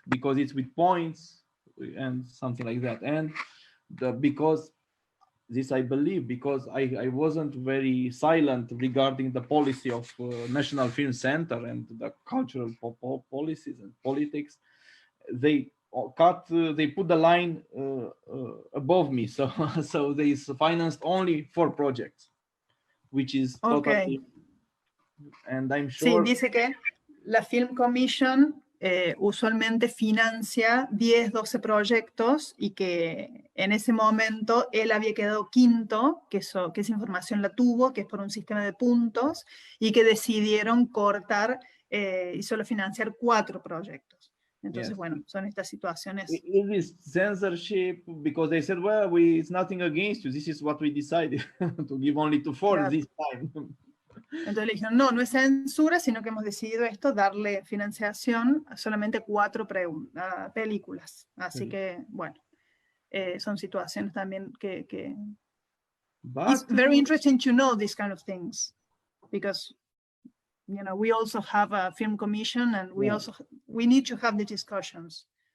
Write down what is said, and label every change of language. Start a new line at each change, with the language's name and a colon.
English: Because it's with points and something like that. And because this I believe because I wasn't very silent regarding the policy of National Film Center and the cultural policies and politics. They put the line above me, so they financed only 4 projects, which is totally, and I'm sure.
Spanish: Sí, dice que la Film Commission usualmente financia 10, 12 proyectos, y que en ese momento él había quedado quinto, que esa información la tuvo, que es por un sistema de puntos, y que decidieron cortar y solo financiar 4 proyectos. Entonces, bueno, son estas situaciones.
English: It is censorship because they said, well, it's nothing against you. This is what we decided to give only to 4 this time.
Spanish: Entonces le dijeron, no es censura, sino que hemos decidido esto, darle financiación a solamente 4 películas. Así que, bueno, son situaciones también que
English: it's very interesting to know these kind of things, because you know, we also have a film commission, and we need to have the discussions.